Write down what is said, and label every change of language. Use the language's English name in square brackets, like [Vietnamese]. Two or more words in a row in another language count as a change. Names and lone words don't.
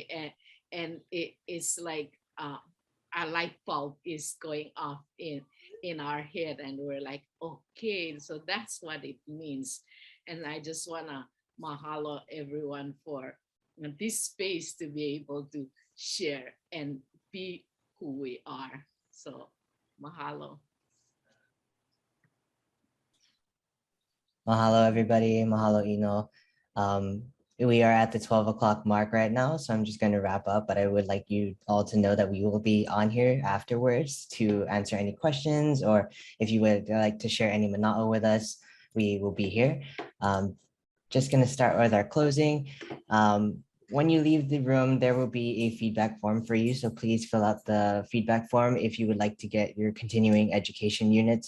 [English] And it's like a light bulb is going off in our head, and we're like, okay, so that's what it means. And I just wanna mahalo everyone for this space to be able to share and be who we are. So mahalo. Mahalo, everybody. Mahalo, Ino. We are at the 12 o'clock mark right now, so I'm just going to wrap up, but I would like you all to know that we will be on here afterwards to answer any questions, or if you would like to share any mana'o with us, we will be here. Just going to start with our closing. When you leave the room, there will be a feedback form for you, so please fill out the feedback form if you would like to get your continuing education units.